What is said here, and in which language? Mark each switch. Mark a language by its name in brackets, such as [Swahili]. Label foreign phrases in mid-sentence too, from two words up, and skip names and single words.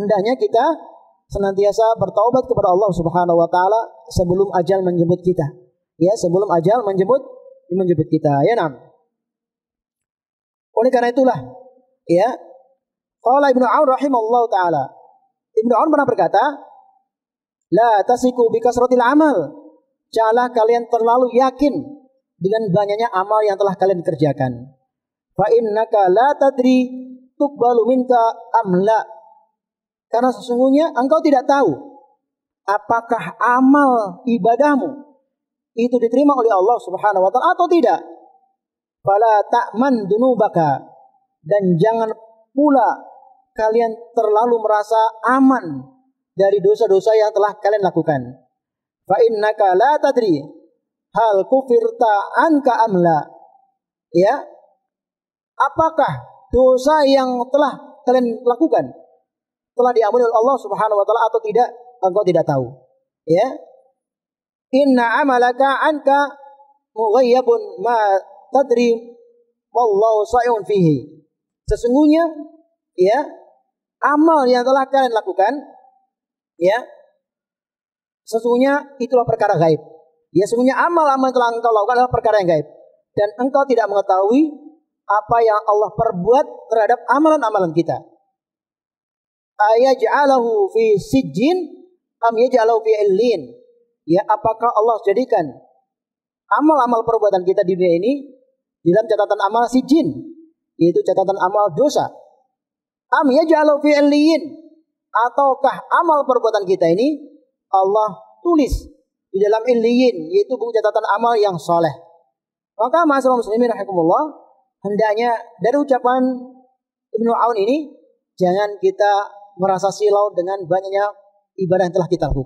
[Indonesian] Hendaknya kita senantiasa bertaubat kepada Allah [Arabic] سبحانه وتعالى [Indonesian] sebelum ajal menjemput kita. Ya, sebelum ajal menjemput kita. Ya, nam. Oleh karena itulah, ya, [Arabic] قال ابن عون رحمه الله تعالى. [Indonesian] Ibnu Aun pernah berkata, [Arabic] لا تثق بكثرة العمل. [Indonesian] Janganlah kalian terlalu yakin dengan banyaknya amal yang telah kalian kerjakan. [Arabic] فإنك لا تدري أتقبل منك أم لا. [Indonesian] Karena sesungguhnya engkau tidak tahu apakah amal ibadahmu itu diterima oleh Allah [Arabic] سبحانه وتعالى [Indonesian] atau tidak. [Arabic] فلا تأمن ذنوبك, [Indonesian] dan jangan pula kalian terlalu merasa aman dari dosa-dosa yang telah kalian lakukan. [Arabic] فإنك لا تدري هل كفرت عنك أم لا. [Indonesian] Ya, apakah dosa yang telah kalian lakukan telah diampuni oleh Allah [Arabic] سبحانه وتعالى [Indonesian] atau tidak, engkau tidak tahu. [Arabic] Ya, إن عملك عنك مغيب ما تدري والله صانع فيه. [Indonesian] Sesungguhnya, ya, amal yang telah kalian lakukan, ya, sesungguhnya itulah perkara gaib. Ya, sesungguhnya amal-amal yang telah engkau lakukan adalah perkara yang gaib, dan engkau tidak mengetahui apa yang Allah perbuat terhadap amalan-amalan kita. [Arabic] أيجعله في سجين أم يجعله في عليين. [Indonesian] Ya, apakah Allah jadikan amal-amal perbuatan kita di dunia ini dalam catatan amal sijjin, yaitu catatan amal dosa. [Arabic] أم يجعله في عليين, [Indonesian] ataukah amal perbuatan kita ini Allah tulis di dalam illiyin, yaitu buku catatan amal yang soleh. Maka [Arabic] معاشر المسلمين رحمكم الله, [Indonesian] hendaknya dari ucapan Ibnu Aun ini jangan kita merasa silau dengan banyaknya ibadah yang telah kita lakukan.